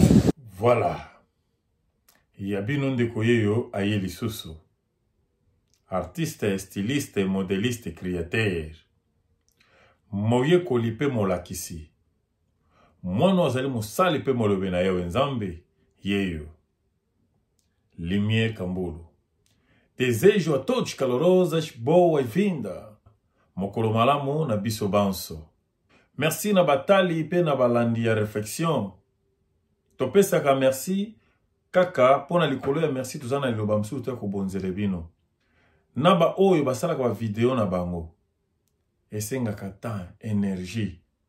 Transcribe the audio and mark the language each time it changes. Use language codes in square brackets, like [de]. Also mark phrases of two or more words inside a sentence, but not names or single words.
[ln] Voilà, ya bino ndeko yeyo aye lisusu [fr] artiste, styliste, modéliste, créateur [ln] moye kolipe molakisi mwana ozali mosali pe molobe na yo nzambe yeyo Lumière Kaboulo [pt] desejo a todos calorosas boas-vindas [ln] mokolo malamu na biso banso merci na batali pe na balandi ya réflexion topesaka merci kaka pona likolo ya merci tozana liloba msusu te kobonzele bino na ba oyo basalaka ba video na bango esengaka [fr] temps énergie